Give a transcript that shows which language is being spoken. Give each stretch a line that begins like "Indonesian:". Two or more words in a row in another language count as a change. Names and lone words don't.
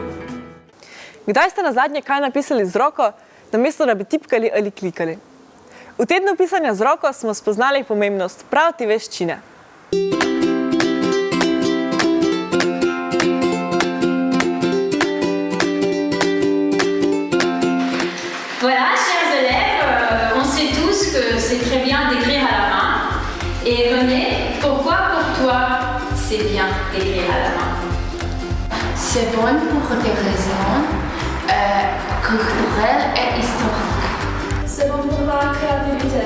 Slovenian: Kdaj ste nazadnje kaj napisali z roko, namesto da bi tipkali ali klikali? V tednu pisanja z roko smo spoznali pomembnost prav te veščine.
French: Voilà, chers élèves, on sait tous que c'est très bien d'écrire à la main. Et René, pourquoi pour toi c'est bien d'écrire à la main? C'est bon pour des raisons culturelles et historiques. C'est bon pour la créativité.